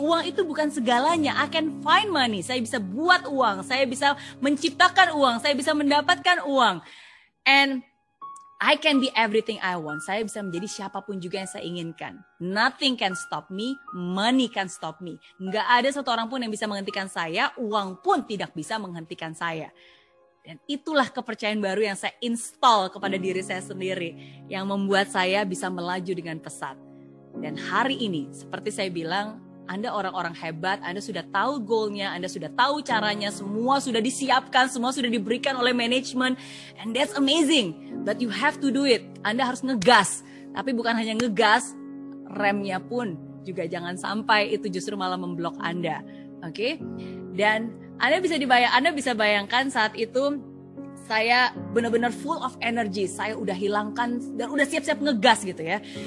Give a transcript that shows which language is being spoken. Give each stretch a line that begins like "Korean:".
Indonesian: Uang itu bukan segalanya.
English: I can find money.
Indonesian: Saya bisa buat uang. Saya bisa menciptakan uang. Saya bisa mendapatkan uang.
English: And I can be everything I want.
Indonesian: Saya bisa menjadi siapapun juga yang saya inginkan. Nothing can stop me.
English: Money can stop me.
Indonesian: Nggak ada satu orang pun yang bisa menghentikan saya. Uang pun tidak bisa menghentikan saya. Dan itulah kepercayaan baru yang saya install kepada diri saya sendiri. Yang membuat saya bisa melaju dengan pesat. Dan hari ini, seperti saya bilang, Anda orang-orang hebat, Anda sudah tahu goalnya, Anda sudah tahu caranya, semua sudah disiapkan, semua sudah diberikan oleh manajemen.
English: And that's amazing, but you have to do it.
Indonesian: Anda harus ngegas, tapi bukan hanya ngegas, remnya pun juga jangan sampai itu justru malah memblok Anda. Oke? Dan Anda bisa bayangkan saat itu saya benar-benar
English: full of energy.
Indonesian: Saya udah hilangkan dan udah siap-siap ngegas gitu ya.